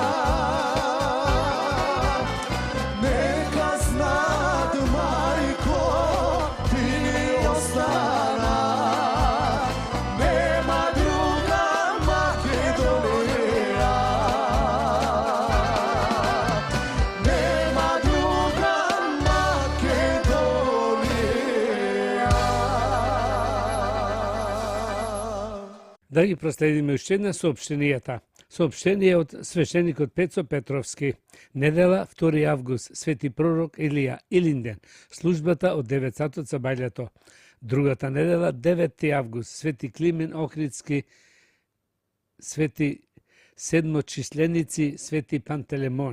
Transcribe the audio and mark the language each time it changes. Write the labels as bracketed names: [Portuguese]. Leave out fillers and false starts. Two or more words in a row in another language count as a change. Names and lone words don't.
[Macedonian] Neka znad, majko, ti ni ostana, nema druga Makedonija. Nema druga Makedonija. Да ги проследиме уште една соопштенијата. Соопштение од свештеникот Пецо Петровски. Недела, 2 август, свети пророк Илија, Илинден, службата од 9 сатот за бајлето. Другата недела, 9 август, свети Климен Охридски, свети седмочисленици, свети Пантелемон.